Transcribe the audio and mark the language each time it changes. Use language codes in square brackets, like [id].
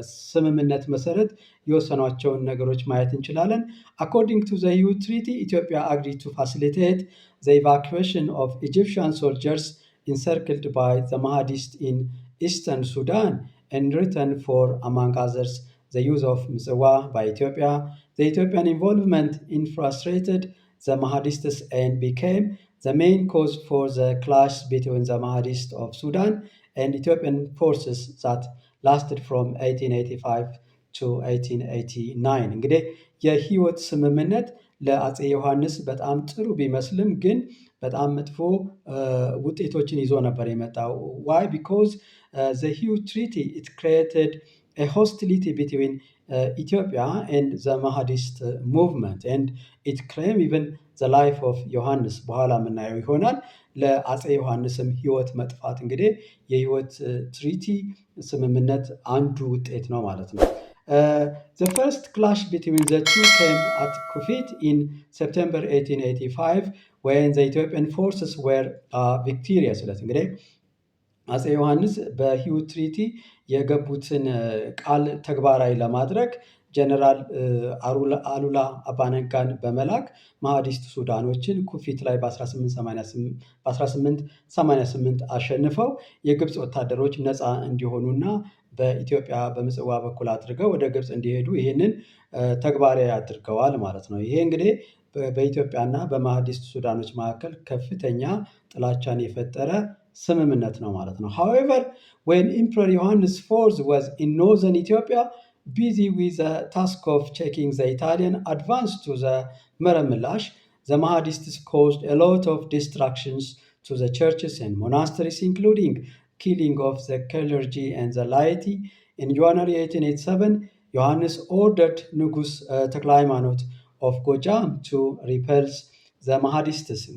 [am] ስምምነት መሰረት የወሰኗቸውን ነገሮች ማየት እንችላለን። [en] According to the Hught Treaty, Ethiopia agreed to facilitate the evacuation of Egyptian soldiers encircled by the Mahdists in eastern Sudan in return for, among others, the use of Mizwa by Ethiopia. The Ethiopian involvement frustrated the Mahdists and became the main cause for the clash between the Mahdists of Sudan and Ethiopian forces that lasted from 1885 to 1889 እንግዲህ የህይወት ስምምነት ለአፄ ዮሐንስ በጣም ጥሩ ቢመስልም ግን በጣም መጥፎ ውጤቶችን ይዞ ነበር የመጣው። why? Because the Hughes Treaty, it created a hostility between Ethiopia and the Mahadist movement, and it claimed even the life of ዮሐንስ [am] በኋላ የምናየው ይሆናል። ለአፄ ዮሐንስም ህይወት መጥፋት እንግዲህ የህይወት ትሪቲ ስምምነት አንዱ ውጤት ነው ማለት ነው። [en] The first clash between the two came at Kufit in September 1885 when the Ethiopian forces were victorious. [am] እንግዲህ አፄ ዮሐንስ በሂውት ትሪቲ የገቡትን ቃል ተግባራዊ ለማድረግ ጀነራል አሉላ አባነጋን በመላክ ማህዲስት ሱዳኖችን ኩፊት ላይ በ1888 አሸንፈው የግብፅ ወታደሮች ነፃ እንዲሆኑና በኢትዮጵያ በምጽዋ በኩል አድርገው ወደ ግብፅ እንዲሄዱ ይህንን ተግባራዊ አድርገዋል ማለት ነው። [en] ይሄ እንግዲህ በኢትዮጵያና በማህዲስት ሱዳኖች መካከል ከፍተኛ ጥላቻን የፈጠረ ስምምነት ነው ማለት ነው። However, when Emperor Yohannes IV was in northern Ethiopia, busy with the task of checking the Italian advance to the Meremilash, the Mahdists caused a lot of destructions to the churches and monasteries, including killing of the clergy and the laity. In January 1887, Yohannes ordered Nugus Teklaimanot of Gojam to repulse the Mahdists.